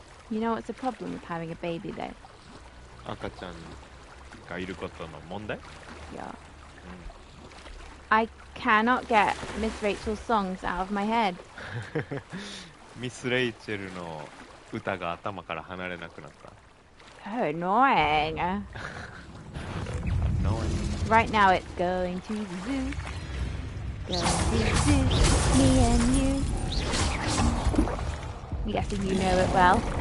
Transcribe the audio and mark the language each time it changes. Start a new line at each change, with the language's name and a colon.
English: You know what's the problem with having a baby though?
Japanese: 赤ちゃんがいることの問題
English: Yeah. I cannot get Miss Rachel's songs out of my head.
Japanese: ミス・レイチェルの歌が頭から離れなくなった。
English: So annoying. Right now it's going to the zoo. Going to the zoo, me and you. I'm guessing you know it well.